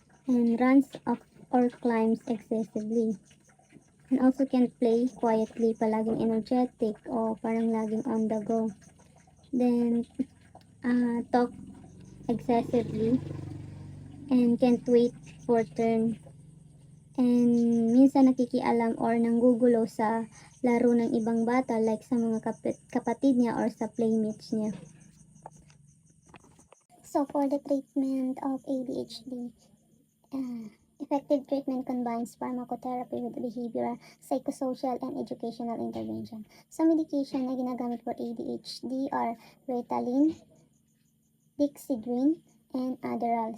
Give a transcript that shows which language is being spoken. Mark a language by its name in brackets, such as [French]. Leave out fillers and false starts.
[English] And runs up or climbs excessively. And also can't play quietly, [Filipino] palaging energetic o parang laging [English] on the go. Then, talk excessively and can't wait for turn. [Filipino] And minsan nakikialam or nanggugulo sa laro ng ibang bata like sa mga kapatid niya or sa playmates niya. [English] So, for the treatment of ADHD, effective treatment combines pharmacotherapy with behavioral, psychosocial, and educational intervention. Some medication [Filipino] na ginagamit [English] for ADHD are Ritalin, Dexedrine, and Adderall.